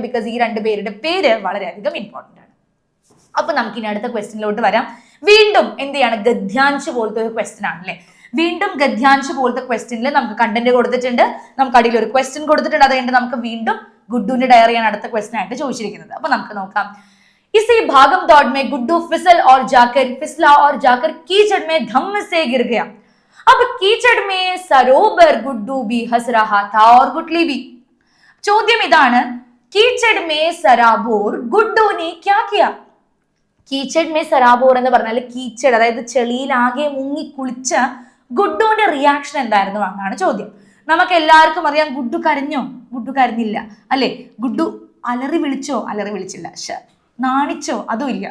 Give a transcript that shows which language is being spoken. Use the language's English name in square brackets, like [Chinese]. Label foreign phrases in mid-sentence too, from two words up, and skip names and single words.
[Malayalam] ബിക്കോസ് ഈ 2 പേരുടെ പേര് വളരെയധികം ഇമ്പോർട്ടന്റ് ആണ്. അപ്പൊ നമുക്ക് ഇനി അടുത്ത ക്വസ്റ്റ്യനിലോട്ട് വരാം. വീണ്ടും എന്ത് ചെയ്യാണ്, ഗദ്യാൻശ് പോലത്തെ ഒരു ക്വസ്റ്റ്യൻ ആണല്ലേ. വീണ്ടും ഗദ്യാൻശ് പോലത്തെ ക്വസ്റ്റ്യനിൽ നമുക്ക് കണ്ടന്റ് കൊടുത്തിട്ടുണ്ട്, നമുക്ക് അടിയിൽ ഒരു ക്വസ്റ്റ്യൻ കൊടുത്തിട്ടുണ്ട്. അതുകൊണ്ട് നമുക്ക് വീണ്ടും ഗുഡ്ഡുവിന്റെ ഡയറിയാണ് അടുത്ത ക്വസ്റ്റ്യൻ ആയിട്ട് ചോദിച്ചിരിക്കുന്നത്. അപ്പൊ നമുക്ക് നോക്കാം. [Hindi] इसी भागम दौड़ में गुड्डू फिसला और जाकर कीचड़ में धम से गिर गया. अब कीचड़ में सरोवर गुड्डू भी हंस रहा था और गुटली भी. [Malayalam] ചോദ്യം ഇതാണ്, [Hindi] कीचड़ में सराबोर गुड्डू ने क्या किया? कीचड़ में सराबोर [Malayalam] എന്ന് പറഞ്ഞാൽ കീച്ചഡ്, അതായത് ചെളിയിൽ ആകെ മുങ്ങി കുളിച്ച ഗുഡ്ഡുവിന്റെ റിയാക്ഷൻ എന്തായിരുന്നു എന്നാണ് ചോദ്യം. നമുക്ക് എല്ലാവർക്കും അറിയാം, ഗുഡ്ഡു കരഞ്ഞോ? ഗുഡ്ഡു കരഞ്ഞില്ല അല്ലെ. ഗുഡ്ഡു അലറി വിളിച്ചോ? അലറി വിളിച്ചില്ല. നാണിച്ചോ? അതും ഇല്ല.